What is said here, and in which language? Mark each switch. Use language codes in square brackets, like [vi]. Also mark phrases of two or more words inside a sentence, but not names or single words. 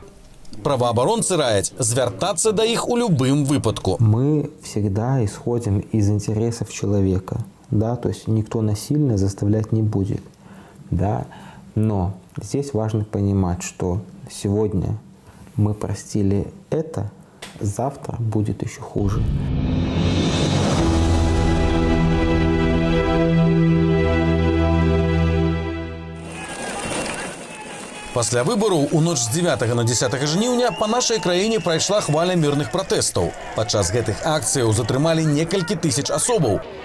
[be] Праваабаронцы раяць звяртацца да іх у любым выпадку. [ru] Мы всегда исходим из интересов человека, да, то есть никто насильно заставлять не будет, да, но здесь важно понимать, что сегодня мы простили это, завтра будет еще хуже. [be] Пасля выбараў у ноч з 9 на 10 жніўня па нашай краіне прайшла хваля мірных пратэстаў. Падчас гэтых акцыяў затрымалі некалькі тысяч асобаў.